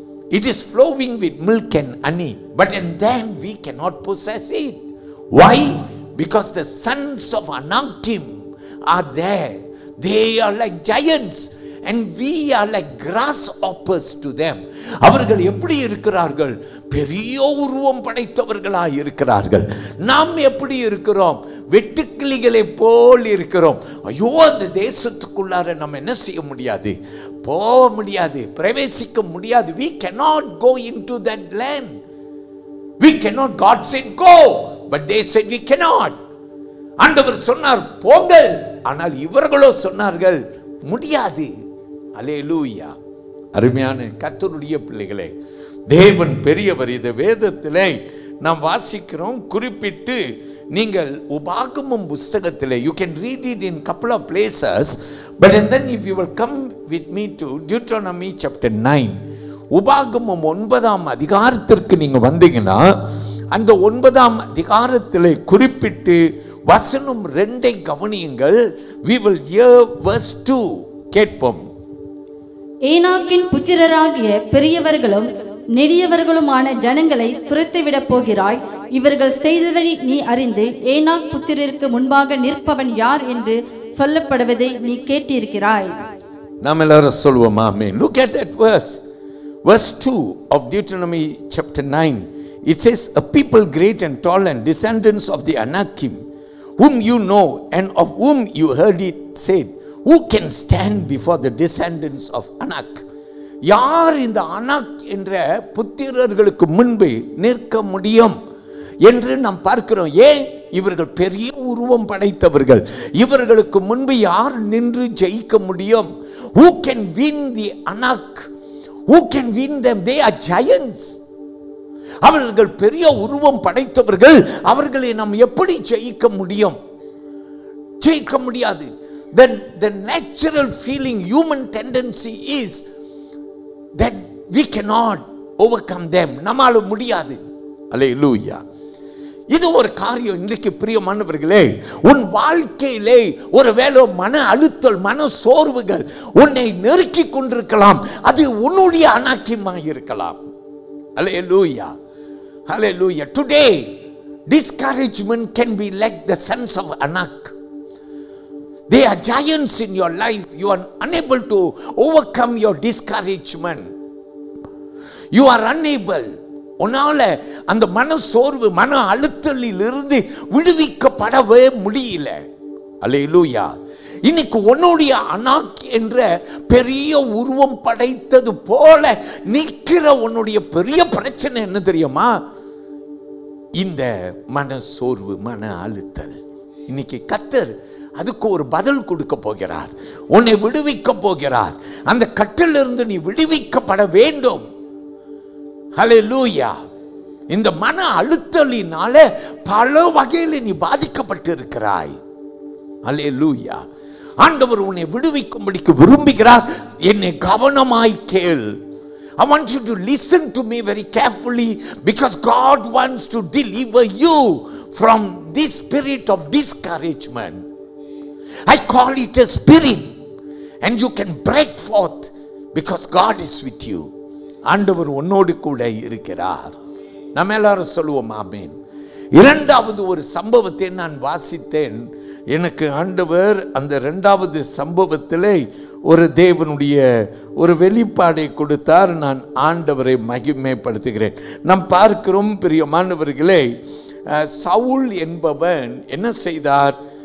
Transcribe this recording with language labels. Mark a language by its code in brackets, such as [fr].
[en] It is flowing with milk and honey, but and then we cannot possess it. Why? Because the sons of Anakim are there. They are like giants, and we are like grasshoppers to them. [ta] அவர்கள் எப்படி இருக்கிறார்கள்? பெரிய உருவம் படைத்தவர்களாய் இருக்கிறார்கள். நாம் எப்படி இருக்கிறோம்? வெட்டுக்கிளிகளை போல் இருக்கிறோம். ஐயோ, அந்த தேசத்துக்குள்ளார நம்ம என்ன செய்ய முடியாது? போக முடியாது, பிரவேசிக்க முடியாது. [en] We cannot go into that land. We cannot. God said go, but they said we cannot. [ta] ஆண்டவர் சொன்னார் போங்கள், ஆனால் இவர்களோ சொன்னார்கள் முடியாது. அல்லேலூயா. அருமையான கர்த்தருடைய பிள்ளைகளே, தேவன் பெரியவர். இந்த வேதத்திலே நாம் வாசிக்கிறோம். குறிப்பிட்டு நீங்கள் உபாகமம் புஸ்தகத்திலே, [en] you can read it in couple of places, but and then if you will come with me to Deuteronomy chapter 9, [ta] உபாகமம் 9ஆம் அதிகாரத்திற்கு நீங்க வந்தீங்கன்னா, அந்த 9ஆம் அதிகாரத்திலே குறிப்பிட்டு வசனம் 2ஐ கவனியுங்கள். [en] We will hear verse 2. [ta] கேட்போம். ஏனாக்கின் புத்திரராகிய பெரியவர்களும் நெடியவர்களுமான ஜனங்களை துரத்திவிடப் போகிறாய். இவர்கள் செய்ததை நீ அறிந்து ஏனாக் புத்திரருக்கு முன்பாக நிற்பவன் யார் என்று சொல்லப்படுவதை நீ கேட்டிருக்கிறாய். நாம் எல்லாரும் சொல்வோம் ஆமென். [en] Look at that verse 2 of Deuteronomy chapter 9. It says, a people great and tall and descendants of the Anakim, whom you know and of whom you heard it said, who can stand before the descendants of Anak? [ta] யார் இந்த அனாக் என்ற புத்திரர்களுக்கு முன்பு நிற்க முடியும் என்று நாம் பார்க்கிறோம். ஏன்? இவர்கள் பெரிய உருவம் படைத்தவர்கள். இவர்களுக்கு முன்பு யார் நின்று ஜெயிக்க முடியும்? [en] Who can win the Anak? Who can win them? They are giants. [ta] அவர்கள் பெரிய உருவம் படைத்தவர்கள். அவர்களை நாம் எப்படி ஜெயிக்க முடியும்? ஜெயிக்க முடியாது. [en] The natural feeling, human tendency is that we cannot overcome them. [ta] நம்மால முடியாது. அல்லேலூயா. இது ஒரு காரியம். இன்றைக்கு பிரியமானவர்களே, உன் வாழ்க்கையிலே ஒருவேளை மன அழுத்தல், மன சோர்வுகள் உன்னை நெருக்கி கொண்டிருக்கலாம். அது உன்னுடைய அனாக்கியமாக இருக்கலாம். [en] அல்லேலூயா, அல்லேலூயா. Today discouragement can be like the sons of Anak. They are giants in your life. You are unable to overcome your discouragement. You are unable. [ta] உன்னால அந்த மன சோர்வு, மன அழுத்தலில் இருந்து விடுவிக்கப்படவே முடியல. அல்லேலூயா. இன்னைக்கு உன்னுடைய அனாக் என்ற பெரிய உருவம் படைத்தது போல நிற்கிற உன்னுடைய பெரிய பிரச்சனை என்ன தெரியுமா? இந்த மன சோர்வு, மன அழுத்தல். இன்னைக்கு கர்த்தர் அதுக்கு ஒரு பதில் கொடுக்க போகிறார். உன்னை விடுவிக்க போகிறார். அந்த கட்டிலிருந்து நீ விடுவிக்கப்பட வேண்டும். ஹல்லேலூயா. இந்த மன அழுத்தலினால பல வகையில் நீ பாதிக்கப்பட்டு இருக்கிறாய். ஹல்லேலூயா. ஆண்டவர் உன்னை விடுவிக்கும்படிக்கு விரும்புகிறார். என்னை கவனமாய் கேள். [en] I want you to listen to me very carefully, because God wants to deliver you from this spirit of discouragement. I call it a spirit, and you can break forth because God is with you. [ta] ஆண்டவர் உன்னோடு கூட இருக்கிறார். நம்ம எல்லாரும் சொல்லுவோம் ஆமென். இரண்டாவது ஒரு சம்பவத்தை நான் வாசித்தேன். எனக்கு ஆண்டவர் அந்த இரண்டாவது சம்பவத்திலே ஒரு தேவனுடைய ஒரு வெளிப்பாடை கொடுத்தார். நான் ஆண்டவரை மகிமைப்படுத்துகிறேன். நாம் பார்க்கிறோம் பிரியமானவர்களே, சவுல் என்பவன் என்ன செய்தார்?